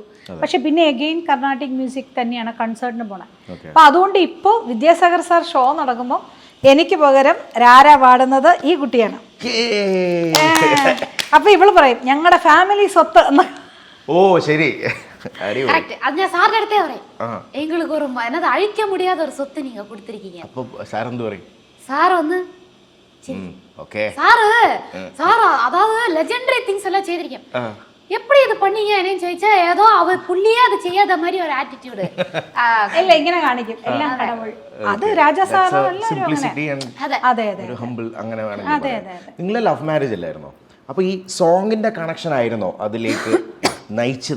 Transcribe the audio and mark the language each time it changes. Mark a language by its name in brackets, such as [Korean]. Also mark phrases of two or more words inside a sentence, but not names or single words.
[Malayalam] പക്ഷെ പിന്നെ എഗെയിൻ [English] Carnatic music [Malayalam] തന്നെയാണ് കൺസേർട്ടിന് പോണത്. അപ്പൊ അതുകൊണ്ട് ഇപ്പോൾ വിദ്യാസാഗർ സാർ ഷോ നടക്കുമ്പോൾ എനിക്ക് പകരം രാര പാടുന്നത് ഈ കുട്ടിയാണ്. അപ്പൊ ഇവള് പറയും ഞങ്ങളുടെ ഫാമിലി സ്വത്ത് എന്ന്. ഓ ശരി, അടിപൊളി. Correct. [Tamil] அது நான் சார் எடுத்தே வரேன். எங்களுக்கு ஒரு என்னது அழிக்க முடியாத ஒரு சொத்து நீங்க கொடுத்திருக்கீங்க. [Malayalam] അപ്പൊ സാർ എന്ത് പറയും? [Tamil] சார் வந்து [Malayalam] ഓക്കെ [Tamil] சார் அதாவது [English] legendary things [Tamil] எல்லாம் செய்திருக்கேன். எப்படி இது பண்ணீங்க என்னன்னு [Malayalam] ചോദിച്ചാ ഏതോ അവ പുള്ളിയെ അത് ചെയ്യാത്ത മാതിരി ഒരു ആറ്റിറ്റ്യൂഡ്. അല്ല ഇങ്ങനെ കാണിക്കും എല്ലാം കടവുൾ. അത് രാജാ സാറോ [English] simplicity and [Malayalam] അതെ അതെ ഒരു ഹംബിൾ അങ്ങനെ വേണമെങ്കിൽ. നിങ്ങളെ [English] love marriage [Malayalam] അല്ലായിരുന്നോ? അപ്പൊ ഈ സോങ്ങിന്റെ കണക്ഷൻ ആയിരുന്നോ അതിലേക്ക് നയിച്ചത്?